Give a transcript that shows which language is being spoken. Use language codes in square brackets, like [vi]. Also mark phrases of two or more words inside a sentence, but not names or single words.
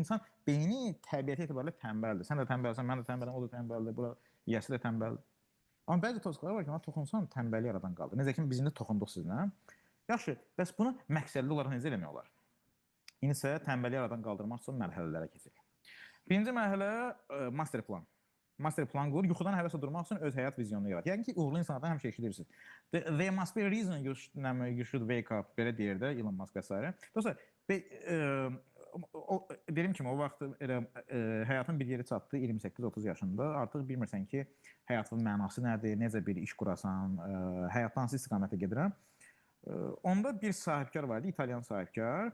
[az] İnsan beyni təbiəti etibarilə tənbəldir. Sən də tənbəlsən, mən də tənbələm, o da tənbəldir, bura yiyəsi də tənbəldir. Amma bəzi tosklar var ki, ona toxunsan, tənbəli yaradan qalır. Necə ki, biz indi toxunduq sizinlə. Yaxşı, bəs bunu məqsədli olaraq necə eləmək olar? İndi isə tənbəli yaradan qaldırmaq üçün mərhələlərə keçək. Birinci mərhələ [en] master plan. Master plan [az] qurur, yuxudan həvəsə durmaq üçün öz həyat vizyonunu yarat. Yəni ki, uğurlu insanlardan həmişə eşidirsiniz. [en] There must be a reason you should wake up. [az] Belə deyir də Elon Musk və s. Dostlar, dediyim kimi, o vaxt həyatın bir yeri çatdı, 28-30 yaşında. Artıq bilmirsən ki, həyatın mənası nədir, necə bir iş qurasan, həyatdan hansı istiqamətə gedirəm. Onda bir sahibkar var idi, İtalyan sahibkar.